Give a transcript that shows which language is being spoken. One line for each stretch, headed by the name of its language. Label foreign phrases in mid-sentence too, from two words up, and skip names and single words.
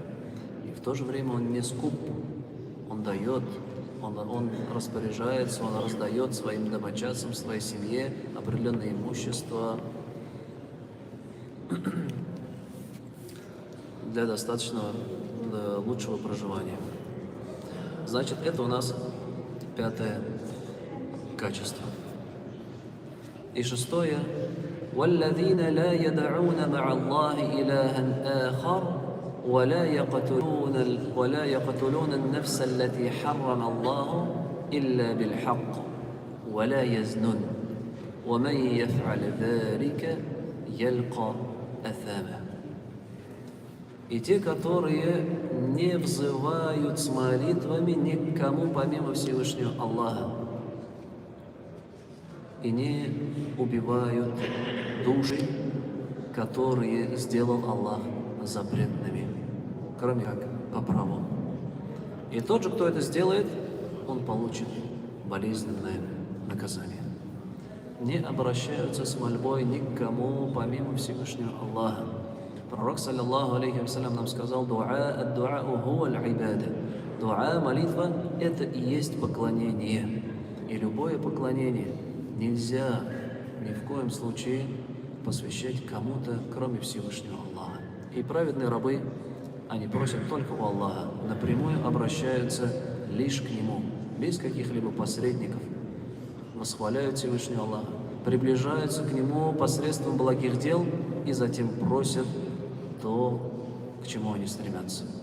Russian: И в то же время он не скуп, он дает, он распоряжается, он раздает своим домочадцам, своей семье определенное имущество для достаточного, для лучшего проживания. Значит, это у нас пятое качество. И шестое.
Arabic: وَالَّذِينَ لَا يَدَعُونَ مَعَ اللَّهِ إِلَهًا آخَرَ وَلَا يَقْتُلُونَ النَّفْسَ الَّتِي حَرَّمَ اللَّهُ إِلَّا بِالْحَقِّ وَلَا يَزْنُونَ وَمَنْ يَفْعَلْ ذَلِكَ يَلْقَى أَثَامًا.
Russian: И те, которые не взывают с молитвами ни к кому помимо Всевышнего Аллаха, и не убивают души, которые сделал Аллах запретными, кроме как по праву. И тот же, кто это сделает, он получит болезненное наказание. Не обращаются с мольбой ни к кому помимо Всевышнего Аллаха.
Arabic: Пророк, صلى الله عليه وسلم,
Russian: нам сказал:
Arabic: «الدعاء هو العبادة».
Russian: Дуа, молитва – это и есть поклонение. И любое поклонение нельзя ни в коем случае посвящать кому-то, кроме Всевышнего Аллаха. И праведные рабы, они просят только у Аллаха, напрямую обращаются лишь к Нему, без каких-либо посредников, восхваляют Всевышнего Аллаха, приближаются к Нему посредством благих дел и затем просят то, к чему они стремятся.